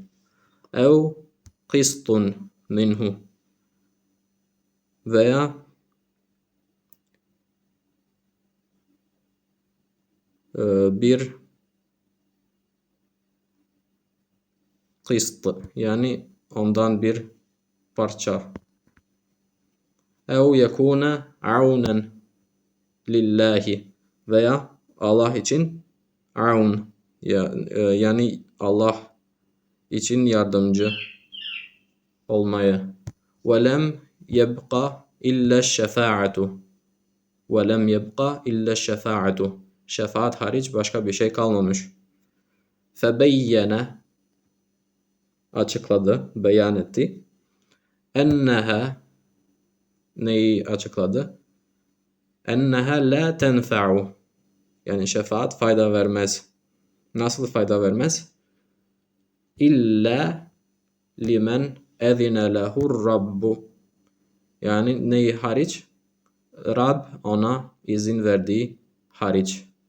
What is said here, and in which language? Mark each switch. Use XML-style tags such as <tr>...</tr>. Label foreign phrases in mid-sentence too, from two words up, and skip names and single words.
<ar>أو قسط منه</ar> <tr>veya bir qist yani ondan bir parça.</tr> <ar>أو يكون عونا لله</ar> <tr>veya Allah için aun yani Allah için yardımcı olmaya.</tr> <ar>وَلَمْ يَبْقَ إِلَّا الشَّفَاعَةُ وَلَمْ يَبْقَ إِلَّا الشَّفَاعَةُ</ar> <tr>Şefaat hariç başka bir şey kalmamış. فَبَيَّنَ açıkladı, beyan etti. اَنَّهَا neyi açıkladı?</tr> <ar>اَنَّهَا لَا تَنْفَعُ</ar> <tr>yani şefaat fayda vermez. Nasıl fayda vermez?</tr> <ar>إلا لمن أذن له الرب</ar> <tr>yani neyi hariç? Rab ona izin verdiği hariç.</tr>